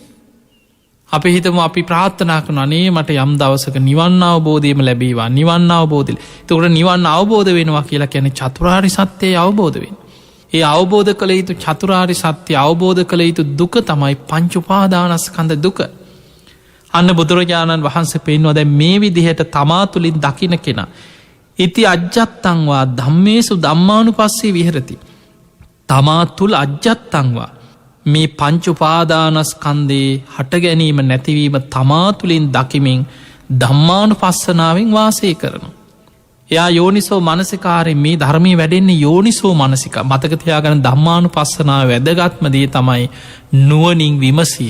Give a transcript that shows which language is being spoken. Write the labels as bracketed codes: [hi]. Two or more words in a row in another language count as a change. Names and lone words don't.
[si] අපි හිතමු අපි ප්‍රාර්ථනා කරන අනේ මට යම් දවසක නිවන් අවබෝධයම ලැබේවා නිවන් අවබෝධය. එතකොට නිවන් අවබෝධ වෙනවා කියලා කියන්නේ චතුරාර්ය සත්‍යය අවබෝධ වෙන. ඒ අවබෝධ කළ යුතු චතුරාර්ය සත්‍ය අවබෝධ කළ යුතු දුක තමයි පංච උපාදානස්කන්ධ දුක. අන්න බුදුරජාණන් වහන්සේ පෙන්වුවා දැන් මේ විදිහට තමා තුළින් දකින්න කෙනා [pi] ඉති අජ්ජත්තංවා ධම්මේසු ධම්මානුපස්සේ විහෙරති. [si] තමා තුළ අජ්ජත්තංවා මේ පංච උපාදානස්කන්ධේ හට ගැනීම නැතිවීම තමා තුළින් දකිමින් ධම්මානුපස්සනාවෙන් වාසය කරනවා. එයා යෝනිසෝ මනසිකාරයෙන් මේ ධර්මයේ වැඩෙන්නේ [pi] යෝනිසෝ මනසික. [si] මතක තියාගන්න ධම්මානුපස්සනාව වැදගත්ම දේ තමයි නුවණින් විමසීම.